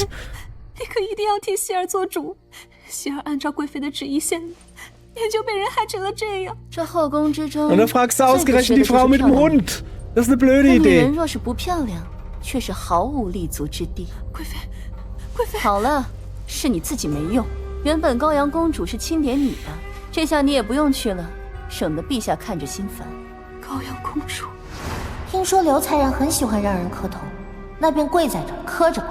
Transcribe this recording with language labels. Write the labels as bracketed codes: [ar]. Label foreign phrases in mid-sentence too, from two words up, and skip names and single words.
[zh] 你可一定要替希儿做主，希儿按照贵妃的旨意献礼。也就被人害成了这样。这后宫之中， [de] Und dann fragst du ausgerechnet die Frau mit dem Hund. Das ist eine blöde [zh] 女 [de] Idee. [zh] 人若是不漂亮，却是毫无立足之地。贵妃，贵妃，好了，是你自己没用。原本高阳公主是钦点你的，这下你也不用去了，省得陛下看着心烦。高阳公主，听说刘才人很喜欢让人磕头，那便跪在这儿磕着吧。